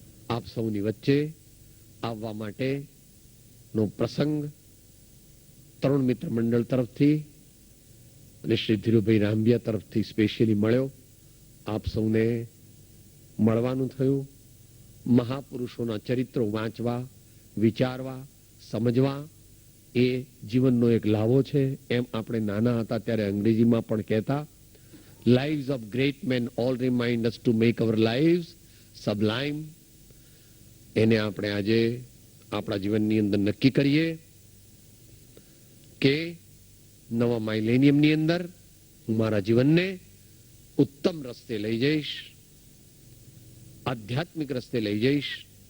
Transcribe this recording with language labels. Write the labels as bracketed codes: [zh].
[gu] આપ સૌની વચ્ચે આવવા માટેનો પ્રસંગ તરુણ મિત્ર મંડળ તરફથી અને શ્રી ધીરુભાઈ રામબિયા તરફથી સ્પેશિયલી મળ્યો. આપ સૌને મળવાનું થયું. મહાપુરુષોના ચરિત્રો વાંચવા, વિચારવા, સમજવા એ જીવનનો એક લાવો છે. એમ આપણે નાના હતા ત્યારે અંગ્રેજીમાં પણ કહેતા, [en] lives of great men all remind us to make our lives sublime. [gu] એને આપણે આજે આપણા જીવનની અંદર નક્કી કરીએ કે નવા માઇલેનિયમની અંદર હું મારા જીવનને ઉત્તમ રસ્તે લઈ જઈશ, આધ્યાત્મિક રસ્તે લઈ જઈશ.